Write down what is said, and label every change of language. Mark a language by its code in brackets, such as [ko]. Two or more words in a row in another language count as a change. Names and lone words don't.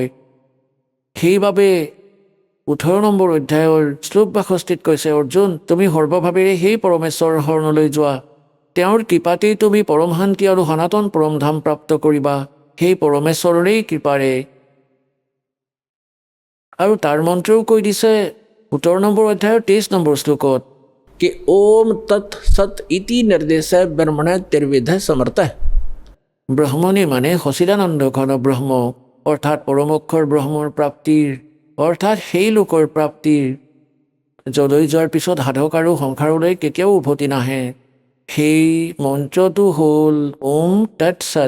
[as] সেইবাবে 18 নম্বৰ অধ্যায়ৰ শ্লোক 62 কৈছে, অৰ্জুন তুমি সৰ্বভাৱেৰে সেই পৰমেশ্বৰৰ শৰণলৈ যোৱা, তেওঁৰ কৃপাতেই তুমি পৰম শান্তি আৰু সনাতন পৰম ধাম প্ৰাপ্ত কৰিবা, সেই পৰমেশ্বৰৰেই কৃপাৰে। আৰু তাৰ মন্ত্ৰও কৈ দিছে 17 নম্বৰ অধ্যায়ৰ 23 নম্বৰ শ্লোকত, [sa] कि ओम तत् सत इति निर्देश ब्रह्मण तिर्विध समर्थ। [as] ব্ৰহ্মণে মানে সচিদানন্দ ঘন ব্ৰহ্ম, অৰ্থাৎ পৰম অক্ষৰ ব্ৰহ্মৰ প্ৰাপ্তিৰ, অৰ্থাৎ সেই লোকৰ প্ৰাপ্তিৰ যলৈ যোৱাৰ পিছত সাধক আৰু সংসাৰলৈ কেতিয়াও উভতি নাহে। সেই মন্ত্ৰটো হ'ল ওম তৎ সৎ।